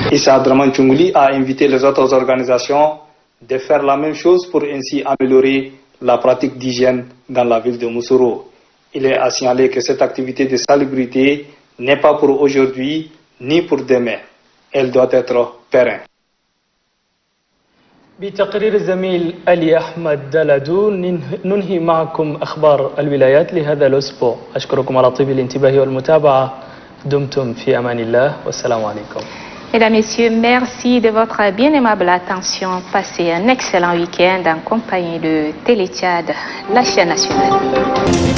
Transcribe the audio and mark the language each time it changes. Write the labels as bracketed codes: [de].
[fr] Issa Abdraman Tchoungouli a invité les autres organisations de faire la même chose pour ainsi améliorer la pratique d'hygiène dans la ville de Moussoro. Il est à signaler que cette activité de salubrité n'est pas pour aujourd'hui ni pour demain. Elle doit être pérenne. [ar] بتقرير الزميل علي أحمد دلادو ننهي معكم أخبار الولايات لهذا الأسبوع. أشكركم على طيب الانتباه والمتابعة. دمتم في أمان الله والسلام عليكم. [fr] Mesdames, Messieurs, merci de votre bien aimable attention. Passez un excellent week-end en compagnie de Télé Tchad, la chaîne nationale.